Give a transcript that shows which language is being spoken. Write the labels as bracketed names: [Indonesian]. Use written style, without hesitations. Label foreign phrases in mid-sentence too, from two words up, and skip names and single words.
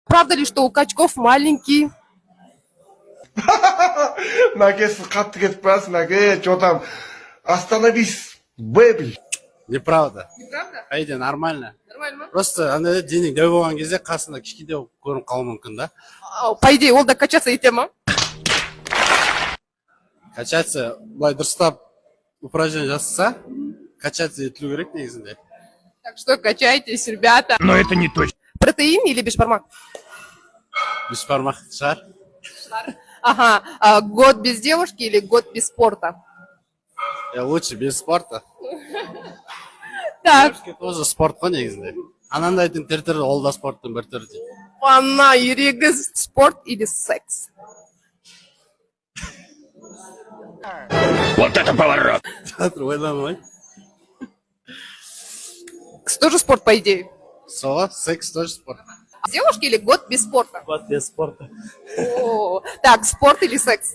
[Russian] Правда ли, что у качков маленький? [Kazakh] Мәке, сіз қатты кетіп барасыз, мәке. [Russian] Че там? Остановись, бэби. Неправда. Неправда? Айде, нормально. Нормально. [Kazakh] Просто андай денег дәу болған кезде қасында кішкентай болып көрініп қалуы мүмкін да. [Russian] По идее, [Kazakh] ол да качаться ете ма? Качаться, былай дұрыстап упражнение жасаса, качаться етілу керек негізінде. [Russian] Так что качайтесь, ребята. Но это не точно. Протеин или бешбармак? [Kazakh] Бешбармақ шығар. [Russian] Ага. Год без девушки или год без спорта? Лучше без спорта. Так. Девушка тоже спорт [Kazakh] қой негізінде. Анандайдың түрі ол да спорттың бір түрі дейді. Ана, ерегіз, [Russian] спорт или секс? Вот это поворот. [Kazakh] Ойламай. [Russian] Тоже спорт, по идее. Соға, секс тоже спорт. Девушки или год без спорта? Год без спорта. О, так, спорт или секс?